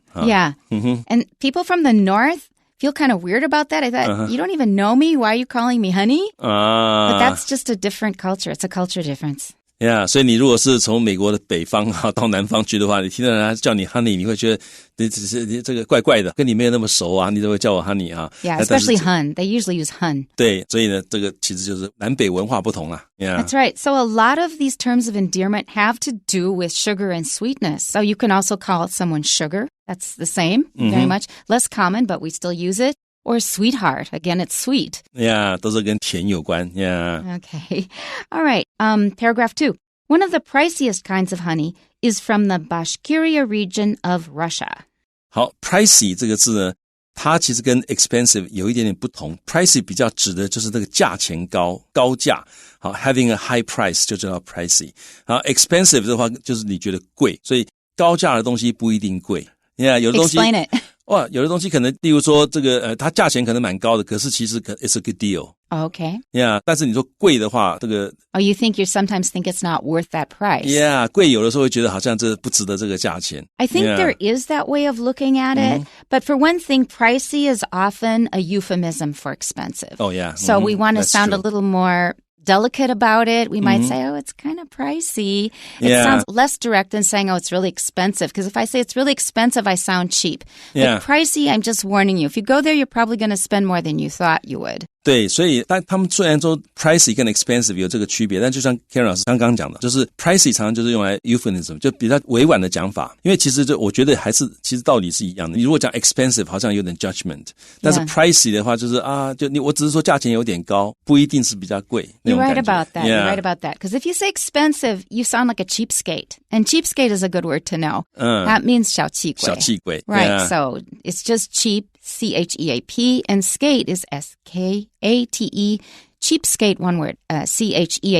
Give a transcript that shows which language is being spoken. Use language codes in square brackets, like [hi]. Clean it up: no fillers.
[en] Yeah. And people from the north feel kind of weird about that. I thought, you don't even know me. Why are you calling me honey? But that's just a different culture. It's a culture difference. [zh] Yeah, 所以你如果是从美国的北方到南方去的话，你听到人家叫你 honey， 你会觉得你只是这个怪怪的，跟你没有那么熟啊，你都会叫我 honey 啊。 [en] Yeah, especially hun. They usually use hun. [zh] 对，所以呢，这个其实就是南北文化不同啦。 [en] Yeah. That's right. So a lot of these terms of endearment have to do with sugar and sweetness. So you can also call someone sugar. That's the same, very much. Less common, but we still use it. Or sweetheart. Again, it's sweet. [zh] Yeah, 都是跟甜有关。 [en] Yeah. Okay. All right. Paragraph 2. One of the priciest kinds of honey is from the Bashkiria region of Russia. [zh] 好 ，pricey 这个字呢，它其实跟 expensive 有一点点不同。 pricey 比较指的就是这个价钱高价。好 ， [en] having a high price [zh] 就叫 pricey。好 ，expensive 的话就是你觉得貴，所以高价的东西不一定贵。 Yeah, 有的东西 [en] Explain it. [zh] 哇，有的东西可能，例如说这个它价钱可能蛮高的，可是其实 [en] it's a good deal. Okay. [zh] Yeah, 但是你说贵的话，这个 [en] Oh, you sometimes think it's not worth that price. [zh] Yeah, 贵有的时候会觉得好像这不值得这个价钱。 [en] I think there is that way of looking at it, but for one thing, pricey is often a euphemism for expensive. Oh, yeah. So we want to sound true. a little more delicate about it. We might say, oh, it's kind of pricey. It sounds less direct than saying, oh, it's really expensive. Because if I say it's really expensive, I sound cheap. Yeah. But pricey, I'm just warning you. If you go there, you're probably going to spend more than you thought you would. [zh] 对，所以但他们虽然说 pricey 跟 expensive 有这个区别，但就像 Karen 老师刚刚讲的，就是 pricey 常常就是用来 euphemism， 就比较委婉的讲法。因为其实我觉得还是其实道理是一样的。你如果讲 expensive 好像有点 judgment， 但是 pricey 的话就是我只是说价钱有点高，不一定是比较贵。 [en] You're right about that. Yeah. You're right about that. Because if you say expensive, you sound like a cheapskate. And cheapskate is a good word to know. That means [zh] 小气鬼. 小气鬼. [en] Right. Yeah. So it's just cheap, C-H-E-A-P, and skate is S-K-A-T-E. Cheapskate, one word, C-H-E-A-P-S-K-A-T-E.